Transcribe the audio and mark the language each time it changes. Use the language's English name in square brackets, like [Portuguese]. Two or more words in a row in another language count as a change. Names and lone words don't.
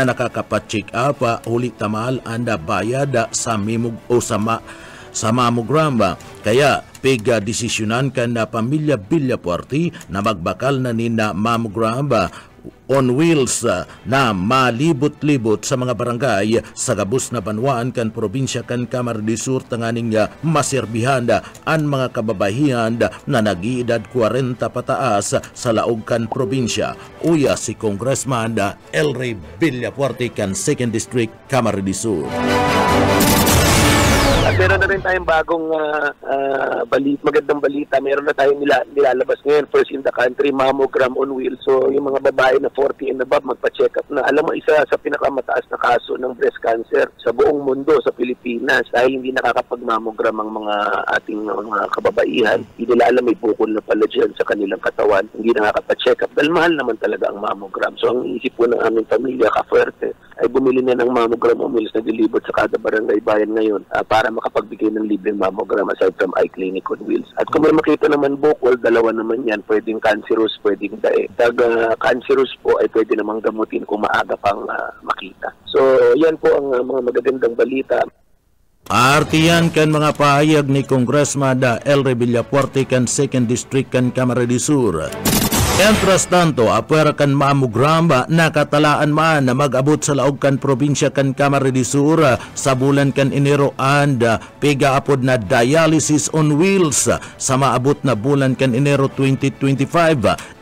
[Bikol] nakakapacheck up ulit tamal anda bayad sa sa mammogram kaya pega desisyonan kan na pamilya Villafuerte na magbakal na ni na [English] mammogram on wheels [Bikol] na malibot-libot sa mga barangay sa gabos na banwaan kan probinsya kan Camarines Sur tanganing maserbihan ang mga kababaihan na nag-iedad 40 pataas sa laog kan probinsya. Uya si Congressman El Villafuerte kan 2nd District Camarines Sur. [Filipino] At meron na rin tayong bagong magandang balita. Meron na tayong nilalabas ngayon, [English] first in the country, mammogram on wheels. [Filipino] So yung mga babae na 40 [English] and above, [Filipino] magpa-check up na. Alam mo, isa sa pinakamataas na kaso ng [English] breast cancer [Filipino] sa buong mundo, sa Pilipinas, dahil hindi nakakapag-mammogram ang mga ating mga kababaihan. Hindi nila alam may bukol na pala dyan sa kanilang katawan. Hindi nakakapa-check up. Dahil mahal naman talaga ang mammogram. So ang isip po ng aming pamilya, Kafuerte, ay bumili na ng [English] mammogram on wheels [Filipino] na dilibot sa kada barangay bayan ngayon para makapagbigay ng libreng mammogram [English] aside from iClinic on wheels. [Filipino] At kung may makita naman bukol, dalawa naman yan. Pwedeng cancerous, pwedeng dae. Cancerous po ay pwede namang gamutin kung maaga pang makita. So yan po ang mga magagandang balita. [Bikol] Artiyan kan mga pahayag ni Congressman El Villafuerte kan 2nd District kan Camarines Sur. Entras tanto, apwera kan mammogram nakatalaan man na mag-abot sa laog kan probinsya kan Camarines Sur sa bulan kan Enero and pega apod na [English] dialysis on wheels [Bikol] sa maabot na bulan kan Enero 2025.